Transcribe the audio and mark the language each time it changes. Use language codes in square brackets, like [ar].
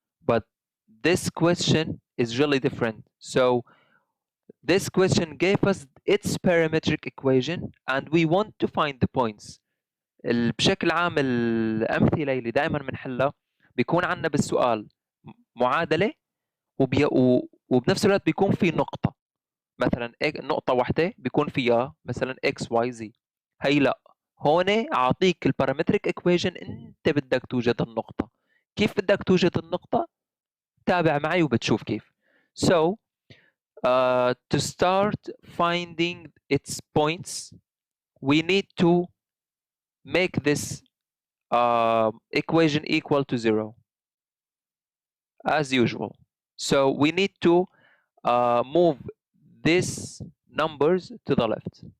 [en] But this question is really different. So this question gave us its parametric equation and we want to find the points. [ar] بشكل عام الأمثلة اللي دائما بنحلها بيكون عندنا بالسؤال معادلة وبنفس الوقت بيكون في نقطة، مثلا نقطة واحدة بيكون فيها مثلا x y z. هي لا، هون أعطيك البارامتريك equation أنت بدك توجد النقطة. كيف بدك توجد النقطة؟ تابع معي وبتشوف كيف. [en] So to start finding its points, we need to make this equation equal to 0 as usual. So we need to move these numbers to the left.